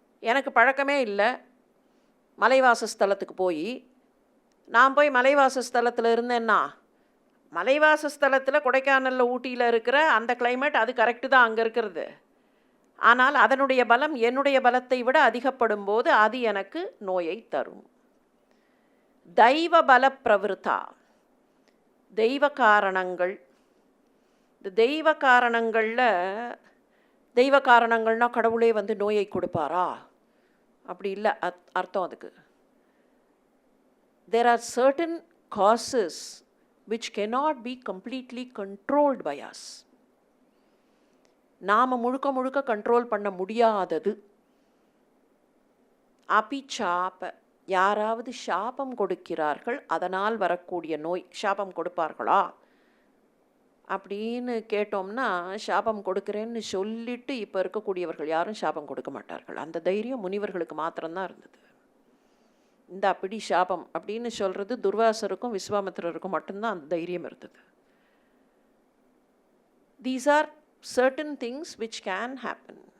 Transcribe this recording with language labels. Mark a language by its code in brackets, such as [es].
[ta] எனக்கு பழக்கமே இல்லை மலைவாசஸ்தலத்துக்கு போய், நான் போய் மலைவாசஸ்தலத்தில் இருந்தேன்னா, மலைவாசஸ்தலத்தில் கொடைக்கானலில் ஊட்டியில் இருக்கிற அந்த கிளைமேட் அது கரெக்டு தான் அங்கே இருக்கிறது, ஆனால் அதனுடைய பலம் என்னுடைய பலத்தை விட அதிகப்படும் போது அது எனக்கு நோயை தரும். தெய்வ பல பிரவருத்தா, தெய்வ காரணங்கள். இந்த தெய்வ காரணங்களில், தெய்வ காரணங்கள்னால் கடவுளே வந்து நோயை கொடுப்பாரா அப்படி இல்லை அர்த்தம். [en] அதுக்கு there are certain causes which cannot be completely controlled by us. [ta] நாம் முழுக்க முழுக்க கண்ட்ரோல் பண்ண முடியாதது. அபிசாப, யாராவது சாபம் கொடுக்கிறார்கள், அதனால் வரக்கூடிய நோய். சாபம் கொடுப்பார்களா அப்படின்னு கேட்டோம்னா, சாபம் கொடுக்குறேன்னு சொல்லிட்டு இப்போ இருக்கக்கூடியவர்கள் யாரும் சாபம் கொடுக்க மாட்டார்கள். அந்த தைரியம் முனிவர்களுக்கு மாத்திரம்தான் இருந்தது. இந்த அப்படி சாபம் அப்படின்னு சொல்கிறது துர்வாசருக்கும் விஸ்வாமித்திரருக்கும் மட்டும்தான் அந்த தைரியம் இருந்தது. [en] These are certain things which can happen.